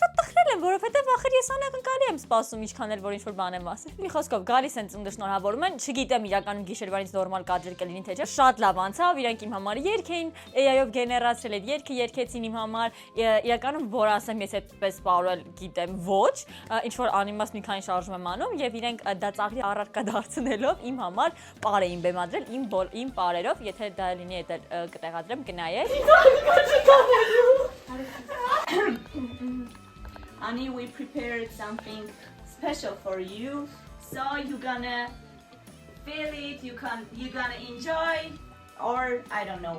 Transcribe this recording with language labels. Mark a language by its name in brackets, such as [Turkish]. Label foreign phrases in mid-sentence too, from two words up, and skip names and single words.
[Armenian] շատ տխրել եմ, որովհետև ախր ես անակնկալի եմ սպասում ինչքան էլ որ ինչ-որ բան եմ ասել։ Մի խոսքով գալիս են ծնունդը շնորհավորում են, չգիտեմ իրականում գիշերվանից նորմալ կադրեր կլինի թե չէ, շատ լավ անցավ, իրանք իմ համար երգ էին, AI-ով գեներացրել այդ երգը երգեցին իմ համար, իրականում որ ասեմ ես այդպես պարել գիտեմ ոչ, ինչ որ անիմաստ մի քանի շարժում եմ անում եւ իրենք դա ծաղրի առարկա դարձնելով իմ համար պար էին բեմադրել իմ պարերով, եթե դա լինի այդ կտեղադրեմ կնայեք։ [English] Annie, we prepared something special for you, so you're gonna feel it, you're gonna enjoy, or I don't know.